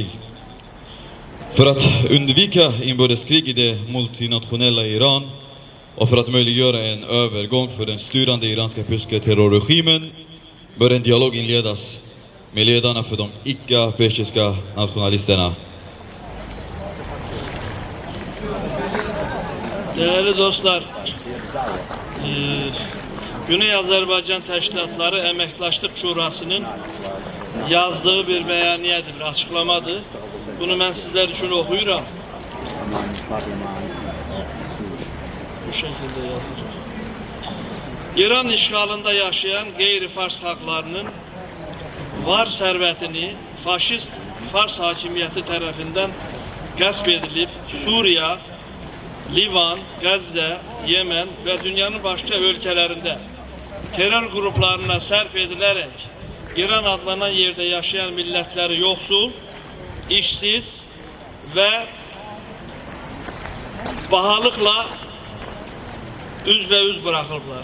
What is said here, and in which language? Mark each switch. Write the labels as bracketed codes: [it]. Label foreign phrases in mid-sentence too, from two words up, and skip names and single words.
[sv] För att undvika inbördeskrig i det multinationella Iran och för att möjliggöra en övergång för den styrande iranska persiska terrorregimen bör en dialog inledas med ledarna för de icke-persiska nationalisterna. [tr] Değerli dostlar, [az] Güney Azerbaycan Təşkilatları Əməkdaşlıq Şurasının yazdığı bir bəyaniyyədir, bir açıqlamadır. Bunu mən sizlər üçün oxuyuram. Bu şəkildə yazılır. İran işğalında yaşayan qeyri-fars xalqlarının var sərvətini faşist Fars hakimiyyəti tərəfindən qəsb edilib Suriya, Livan, [tr] Gazze, Yemen ve dünyanın başka ülkelerinde terör gruplarına [az] sərf edilərək İran adlanan [tr] yerde yaşayan milletleri yoksul, işsiz ve bahalıkla üzbeüz bırakıldılar.